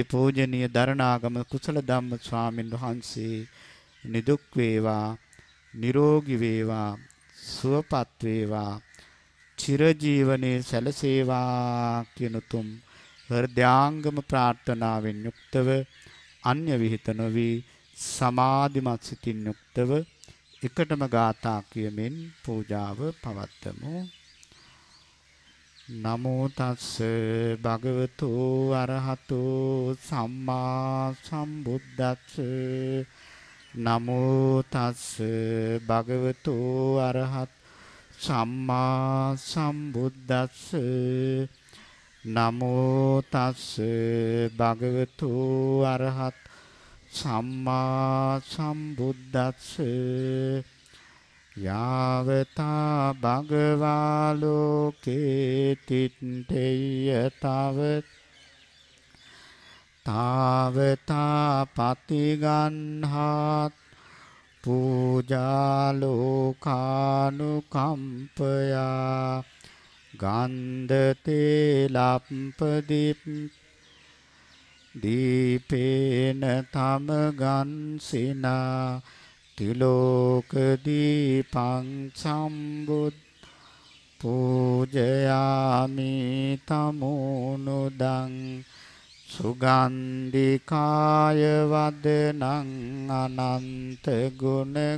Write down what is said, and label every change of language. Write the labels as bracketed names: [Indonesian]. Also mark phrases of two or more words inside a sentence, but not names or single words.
[Sinhala] පූජනීය දරණාගම කුසල ධම්ම ස්වාමින් වහන්සේ නිදුක් වේවා, නිරෝගී වේවා, සුවපත් වේවා, චිරජීවනයේ සැලසේවා කියන උතුම් හෘදයාංගම ප්‍රාර්ථනාවෙන් යුක්තව අන්‍ය විහිත නොවි සමාධිමත් සිතින් යුක්තව එකටම ගාථා කියමින් පූජාව පවත්වමු. [Pali] නමෝ තස්ස භගවතු අරහතෝ සම්මා සම්බුද්දස්ස. නමෝ තස්ස භගවතු අරහත් සම්මා සම්බුද්දස්ස. නමෝ තස්ස භගවතු අරහත් සම්මා සම්බුද්දස්ස. යාවතා භගවා ලෝකේ තිත්තේය තාවතා පතිගන්හාත් පූජා ලෝකානුකම්පයා ගන්ධතේ ලප්පදීප් දීපේන තමගන්සිනා තිලෝක දීපං සම්බුද් පූජයාමි තමුනුදං සුගන්ධිකාය වදනං අනන්ත ගුණ